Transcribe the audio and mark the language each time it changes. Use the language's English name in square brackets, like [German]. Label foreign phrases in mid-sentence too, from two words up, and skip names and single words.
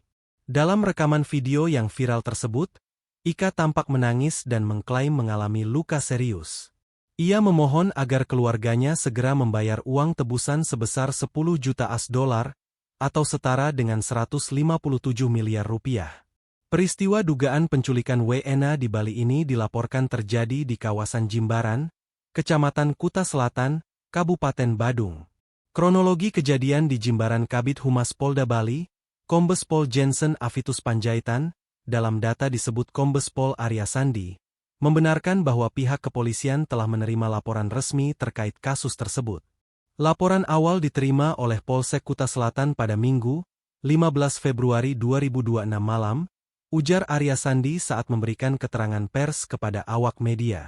[Indonesian] Dalam rekaman video yang viral tersebut, IK tampak menangis dan mengklaim mengalami luka serius. Ia memohon agar keluarganya segera membayar uang tebusan sebesar 10 juta $, atau setara dengan 157 miliar rupiah. Peristiwa dugaan penculikan WNA di Bali ini dilaporkan terjadi di kawasan Jimbaran, Kecamatan Kuta Selatan, Kabupaten Badung. Kronologi kejadian di Jimbaran Kabid Humas Polda Bali, Kombes Pol Jensen Avitus Panjaitan, dalam data disebut Kombes Pol Arya Sandi, membenarkan bahwa pihak kepolisian telah menerima laporan resmi terkait kasus tersebut. Laporan awal diterima oleh Polsek Kuta Selatan pada Minggu, 15 Februari 2026 malam, ujar Arya Sandi saat memberikan keterangan pers kepada awak media.